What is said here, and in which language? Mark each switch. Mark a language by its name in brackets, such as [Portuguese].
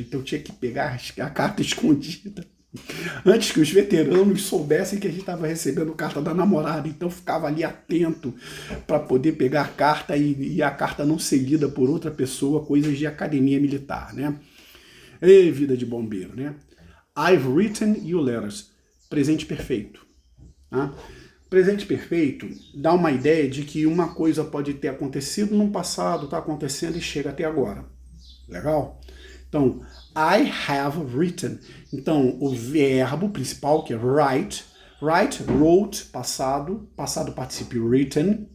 [Portuguese] Então eu tinha que pegar a carta escondida antes que os veteranos soubessem que a gente estava recebendo carta da namorada. Então eu ficava ali atento para poder pegar a carta e a carta não ser lida por outra pessoa, coisas de academia militar, né? Ei, vida de bombeiro, né? [English] I've written you letters. [Portuguese] Presente perfeito. Tá? Presente perfeito dá uma ideia de que uma coisa pode ter acontecido no passado, está acontecendo e chega até agora. Legal? Então, [English] I have written. [Portuguese] Então, o verbo principal, que é write, wrote, passado participio written.